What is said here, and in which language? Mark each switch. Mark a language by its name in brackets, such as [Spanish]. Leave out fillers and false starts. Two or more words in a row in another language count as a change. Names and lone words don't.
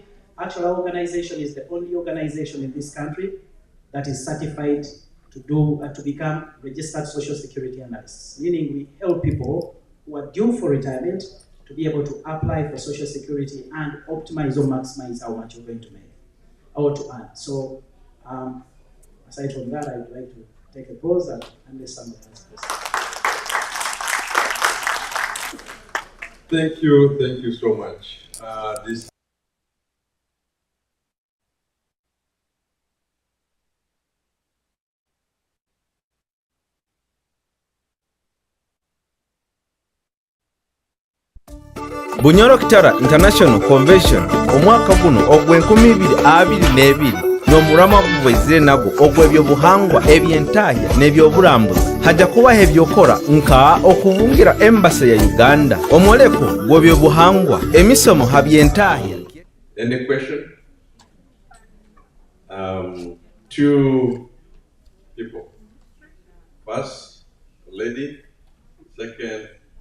[English] Actually, our organization is the only organization in this country that is certified to become registered social security analysts, meaning we help people who are due for retirement to be able to apply for social security and optimize or maximize how much you're going to make or to earn. So, aside from that, I would like to take a pause and unless someone has questions. Thank you so much. [Nyoro] Bunyoro Kitara International Convention omwaka guno ogw'2022 n'omulamwa gubwezire nagwo ogw'ebyobuhangwa eby'entaahya n'ebyobulambuzi hajja kubaho ebyokora nka okubungira embasi ya Uganda omwoleko gw'ebyobuhangwa emisomo ha by'entaahya. [English] Any question? Two people. First, lady. Second,